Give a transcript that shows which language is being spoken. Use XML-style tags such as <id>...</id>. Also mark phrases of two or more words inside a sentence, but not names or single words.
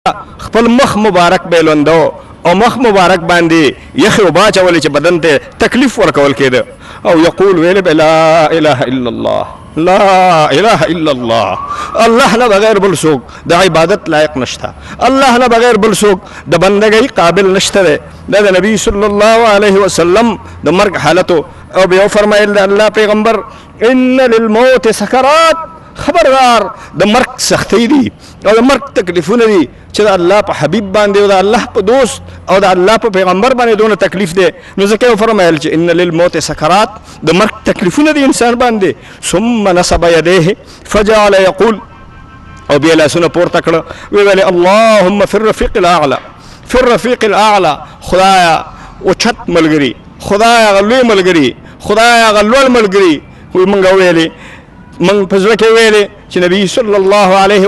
<ps>خپل مخ مبارک به لوندو او مخ مبارک باندې یخ او با چولې چې بدن ته تکلیف ورکول کېده او یقول ویل</ps> <ar>لا اله الا الله لا اله الا الله</ar> <ps>الله نه بغیر بل څوک د عبادت لایق نشته الله نه بغیر بل څوک د بندګۍ قابل نشته دا د نبی</ps> <ar>صلی الله علیه وسلم</ar> <ps>د مرګ حالتو او بیا فرمایل د الله پیغمبر ان</ps> <ar>للموت سکرات</ar> <ps>خبردار د مرګ سختۍ دي او د مرګ تکلیفونه دي چې د الله په حبیب باندې او د الله په دوست او د الله په پیغمبر باندې دونه تکلیف دی نو ځکه یې فرمایل چې</ps> <ar>ان للموت سکرات</ar> <ps>د مرګ تکلیفونه دي انسان باندې</ps> <ar>ثم نصب یدیه فجعل یقول</ar> <ps>او بیا لاسونه پورته کړه ویل</ps> <ar>اللهم فی الرفیق الاعلى فی الرفیق الاعلى</ar> <ps>خدایا اوچت ملګري خدایا غلوی ملګري خدایا غلول ملګري وی مونږ ویلې من په زړه کې ویلې چې نبی</ps> <ar>صلی الله علیه</ar>